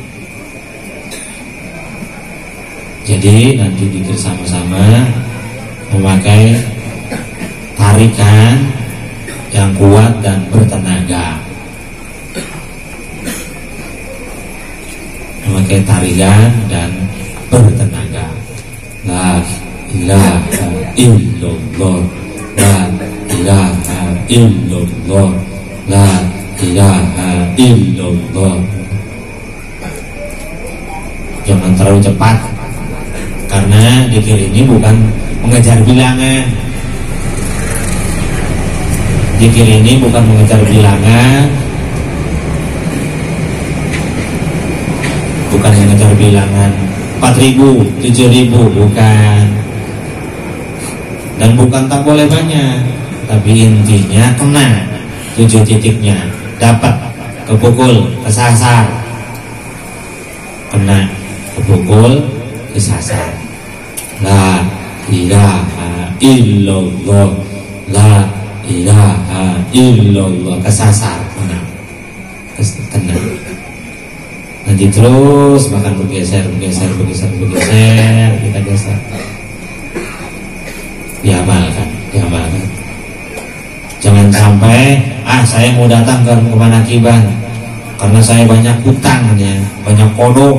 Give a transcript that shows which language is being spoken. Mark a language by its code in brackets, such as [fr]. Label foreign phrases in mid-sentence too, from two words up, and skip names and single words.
[id] Jadi nanti zikir sama-sama memakai tarikan yang kuat dan bertenaga. Memakai tarikan dan bertenaga. [ar] لا إله إلا الله، لا إله إلا الله، لا إله إلا الله. [id] Jangan terlalu cepat, karena zikir ini bukan mengejar bilangan. Zikir ini bukan mengejar bilangan, bukan mengejar bilangan 4.000, 7.000, bukan. Dan bukan tak boleh banyak, tapi intinya kena 7 titiknya, dapat, kepukul, kesasar, kena, kepukul, kesasar. [ar] لا إله إلا الله، لا إله إلا الله, [id] kesasar, kena. Nanti terus makan bergeser, kita geser. Diamalkan. Jangan sampai saya mau datang ke Manakiban karena saya banyak hutang, banyak kodok.